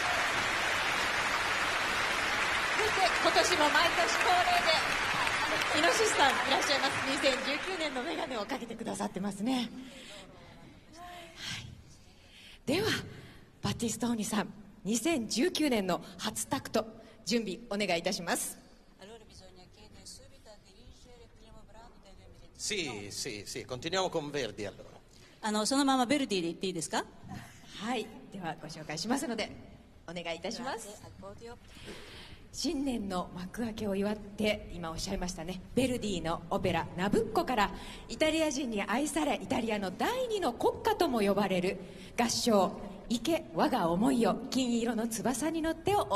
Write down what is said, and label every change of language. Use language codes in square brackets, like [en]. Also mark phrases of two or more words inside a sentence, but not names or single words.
[ja] そして今年も毎年恒例でイノシシさんいらっしゃいます。2019年のメガネをかけてくださってますね。ではバティストーニさん、2019年の初タクト準備お願いいたします。 [it] Sì, sì, sì, continuiamo con Verdi allora. [ja] そのままベルディで言っていいですか？はい、ではご紹介しますのでお願いいたします。新年の幕開けを祝って今おっしゃいましたね、ベルディのオペラナブッコからイタリア人に愛されイタリアの第二の国歌とも呼ばれる合唱「生け我が思いよ金色の翼に乗って」をお送り